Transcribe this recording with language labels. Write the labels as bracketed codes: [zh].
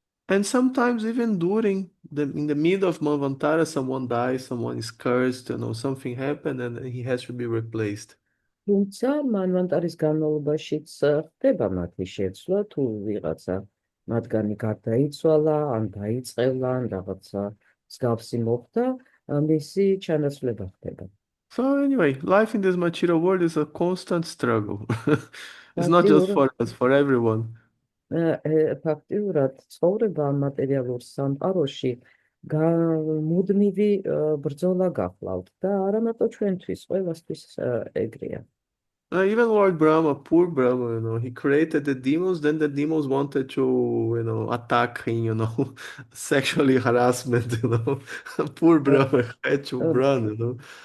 [en] And sometimes even in the middle of Manvantara, someone dies, someone is cursed, something happened and he has to be replaced. [ka] თუმცა მანვანტარის განმავლობაშიც ხდება მათი შეცვლა, თუ ვიღაცა მათგანი გარდაიცვალა, ან დაიწყელა, ან რაღაცა მსგავსი მოხდა, მისი ჩანაცვლება ხდება. [en] So anyway, life in this material world is a constant struggle. It's not just for us, for everyone. [ka] ფაქტიურად ცხოვრება მატერიალურ სამყაროში მუდმივი ბრძოლა გახლავთ და არა მარტო ჩვენთვის, ყველასთვის ეგრეა. [en] Even Lord Brahma, poor Brahma, he created the demons, then the demons wanted to, attack him, sexually harassment, Poor Brahma had to run,